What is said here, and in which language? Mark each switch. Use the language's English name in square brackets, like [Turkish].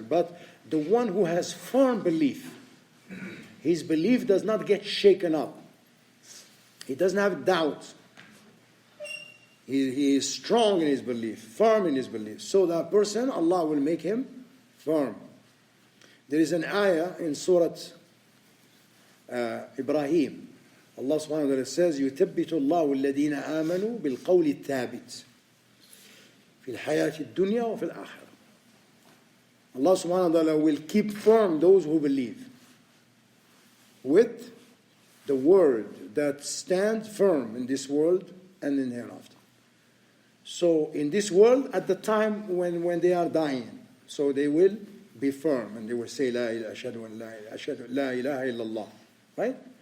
[English] But the one who has firm belief, his belief does not get shaken up. He doesn't have doubt. He is strong in his belief, firm in his belief. So that person, Allah will make him firm. There is an ayah in Surah Ibrahim, Allah subhanahu wa ta'ala says, [Arabic] يُثَبِّتُ اللَّهُ الَّذِينَ آمَنُوا بِالْقَوْلِ الثَّابِتِ فِي الْحَيَاةِ الدُّنْيَا وَفِي الْآخِرَةِ. [English] Allah subhanahu wa ta'ala will keep firm those who believe with the word that stands firm in this world and in hereafter. So in this world, at the time when they are dying, so they will be firm and they will say, La ilaha illallah. Right?